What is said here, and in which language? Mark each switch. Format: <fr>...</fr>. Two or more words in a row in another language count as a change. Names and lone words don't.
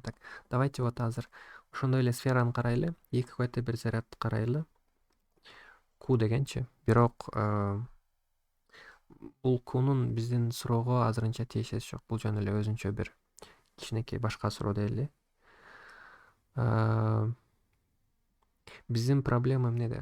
<ru>Так, давайте вот</ru> <ky>азыр ошондой эле сфераны карайлы, эки какой-то бир зарядты карайлы. Q дегенчи. Бирок бул Qнун биздин суроого азырынча тиешеси жок. Бул жөн эле өзүнчө бир кичинекей башка суроо дейли. Биздин проблема эмнеде?</ky>